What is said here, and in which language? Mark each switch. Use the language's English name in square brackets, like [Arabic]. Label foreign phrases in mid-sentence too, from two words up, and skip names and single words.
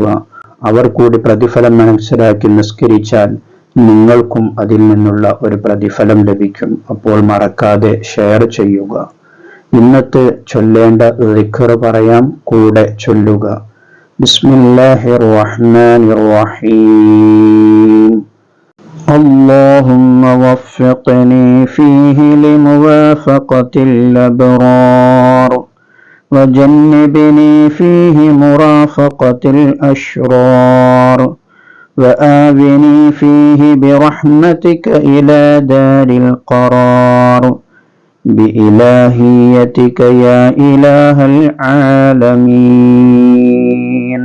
[Malayalam] അവർ കൂടി പ്രതിഫലം മനസ്സിലാക്കി നിസ്കരിച്ചാൽ നിങ്ങൾക്കും അതിൽ നിന്നുള്ള ഒരു പ്രതിഫലം ലഭിക്കും. അപ്പോൾ മറക്കാതെ ഷെയർ ചെയ്യുക. ഇന്നത്തെ ചൊല്ലേണ്ട ദിക്ർ പറയാം, കൂടെ ചൊല്ലുക. [Arabic] بسم الله الرحمن الرحيم. اللهم وفقني فيه لموافقة الأبرار وجنبني فيه مرافقة الأشرار وآوِني فيه برحمتك إلى دار القرار بإلهيتك يا إله العالمين.